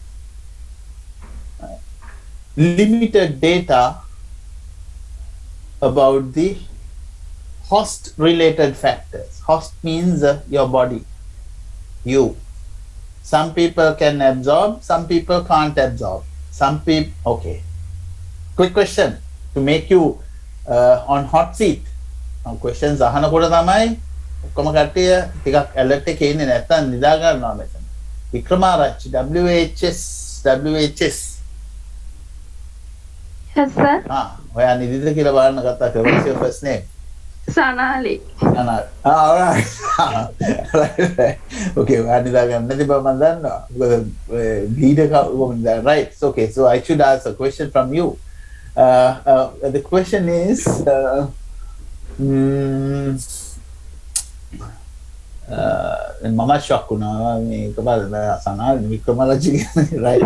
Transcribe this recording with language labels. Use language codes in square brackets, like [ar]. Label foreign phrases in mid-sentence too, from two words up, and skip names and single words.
[en] Limited data about the host related factors. Host means your body, you. Some people can absorb, some people can't absorb. Some people, okay. Quick question to make you on hot seat. [si] Questions අහනකොට තමයි ඔක්කොම කට්ටිය ටිකක් alert එකේ ඉන්නේ නැත්තම් නිදා ගන්නවා මෙතන. වික්‍රමාරච්චි WHS. [en] Yes, sir. [si] ඔයා නිදිද කියලා බලන්න කතා කරා. [en] What's your first name? Sanali. Sanali. All right. Right. [si] Okay, ඔයා නිදා ගන්න නැති බව මම දන්නවා. මොකද [en] leader woman right. Okay, so I should ask a question from you. The question is Mama shock right.